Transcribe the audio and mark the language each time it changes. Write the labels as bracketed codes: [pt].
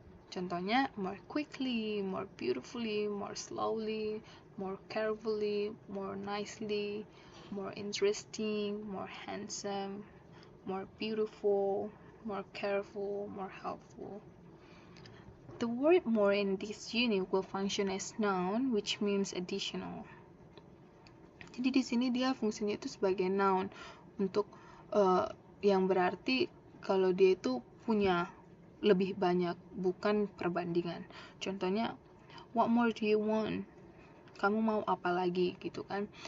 [en] Contohnya, more quickly, more beautifully, more slowly, more carefully, more nicely, more interesting, more handsome, more beautiful, more careful, more helpful. The word more in this unit will function as noun, which means additional. [id] Jadi di sini dia fungsinya itu sebagai noun untuk yang berarti kalau dia itu punya lebih banyak, bukan perbandingan. [en] Contohnya, what more do you want? [id] Kamu mau apa lagi gitu kan?